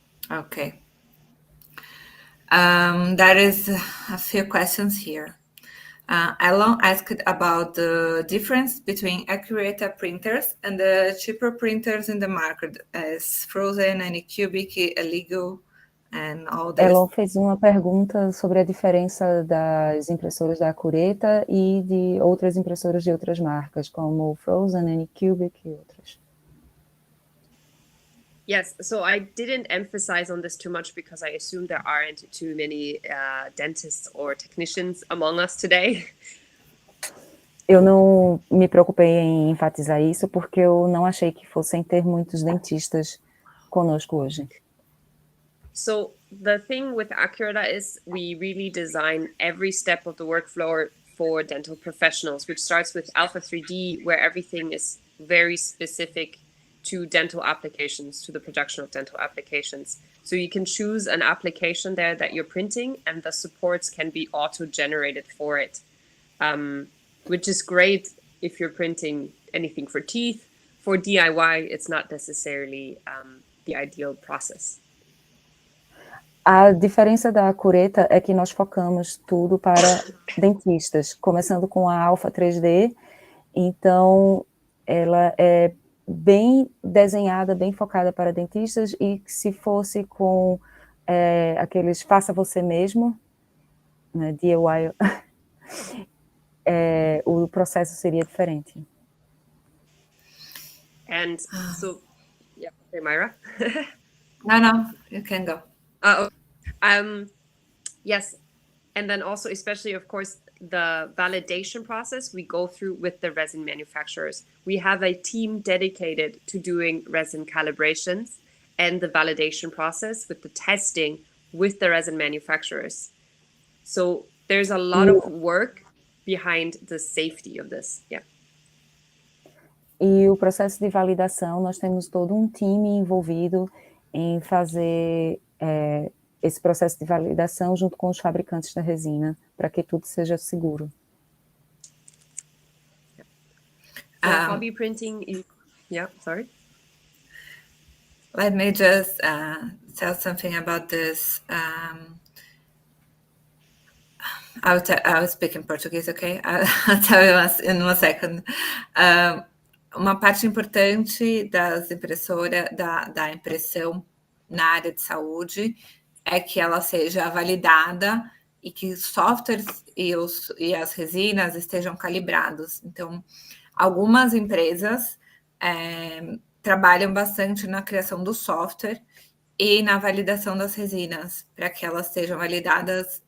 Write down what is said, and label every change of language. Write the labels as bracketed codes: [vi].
[en] Okay. There is a few questions here. Elon asked about the difference between Ackuretta printers and the cheaper printers in the market, as frozen and cubic, illegal, and all this. [pt] Elon fez uma pergunta sobre a diferença das impressoras da Ackuretta e de outras impressoras de outras marcas, como Frozen, Anycubic e outras. [en] Yes, so I didn't emphasize on this too much because I assume there aren't too many dentists or technicians among us today. [pt] Eu não me preocupei em enfatizar isso porque eu não achei que fossem ter muitos dentistas conosco hoje. [en] So the thing with Ackuretta is we really design every step of the workflow for dental professionals, which starts with Alpha 3D, where everything is very specific to dental applications, to the production of dental applications. So you can choose an application there that you're printing, and the supports can be auto-generated for it, which is great if you're printing anything for teeth. For DIY, it's not necessarily the ideal process. [pt] A diferença da Ackuretta é que nós focamos tudo para dentistas, começando com a Alpha 3D, então ela é bem desenhada, bem focada para dentistas, e se fosse com aqueles faça você mesmo, né, DIY, o processo seria diferente. [en] And so, yeah, okay, Myra? No, you can go. Yes, and then also, especially, of course, the validation process we go through with the resin manufacturers. We have a team dedicated to doing resin calibrations and the validation process with the testing with the resin manufacturers. So there's a lot of work behind the safety of this. Yeah. [pt] E o processo de validação, nós temos todo um time envolvido em fazer esse processo de validação junto com os fabricantes da resina, para que tudo seja seguro. [en] So hobby printing, yeah, sorry. Let me just tell something about this. I'll speak in Português, okay? I'll tell you in one second. [pt] Uma parte importante das impressoras, da impressão na área de saúde, é que ela seja validada e que os softwares e as resinas estejam calibrados. Então, algumas empresas trabalham bastante na criação do software e na validação das resinas, para que elas sejam validadas.